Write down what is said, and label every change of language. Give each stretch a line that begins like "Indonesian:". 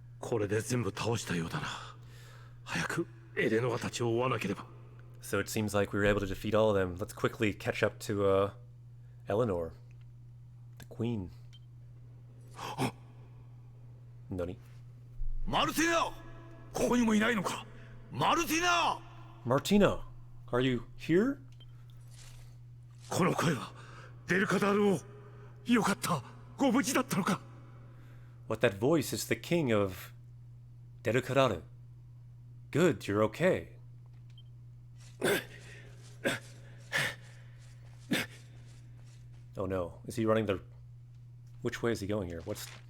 Japanese: これで全部倒したようだな。早くエレノアたちを追わなければ。
English: So it seems like we were able to defeat all of them. Let's quickly catch up to Eleanor, the queen.
Japanese: Nani? マルティナ、ここにもいないのか。マルティナ。
English: Martina, are you here?
Japanese: この声はデルカダール王。よかった。ご無事だったのか。
English: What that voice is the king of Derukararu. Good, you're okay. Oh no, is he running the... Which way is he going here? What's...